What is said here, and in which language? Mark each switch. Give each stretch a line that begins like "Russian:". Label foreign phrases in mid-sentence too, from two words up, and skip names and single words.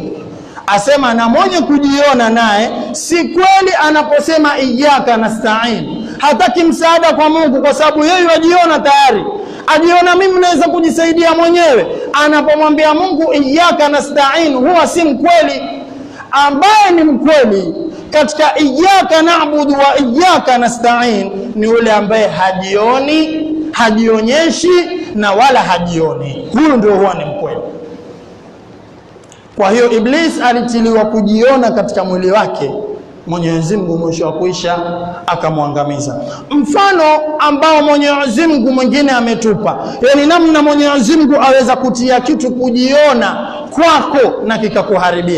Swahili: Asema na mwenye kujiona naye si kweli anaposema
Arabic: إياك نستعين,
Swahili: hataki msaada kwa Mungu, kwa sababu yeye ajiona tayari, ajiona mimi naweza kujisaidia mwenyewe. Anapomwambia Mungu
Arabic: إياك نستعين,
Swahili: huwa si mkweli. Ambaye ni mkweli katika
Arabic: إياك نعبد وإياك نستعين
Swahili: ni yule ambaye hajioni, hajionyeshi na wala hajioni. Huyo ndio huwa ni mkweli. Kwa hiyo Iblis alitiliwa kujiona katika mwili wake, Mwenyezi Mungu mwisho wa kuisha akamwangamiza. Mfano ambao Mwenyezi Mungu mwingine ametupa, yani namna Mwenyezi Mungu aweza kutia kitu kujiona kwako na kikakuharibia.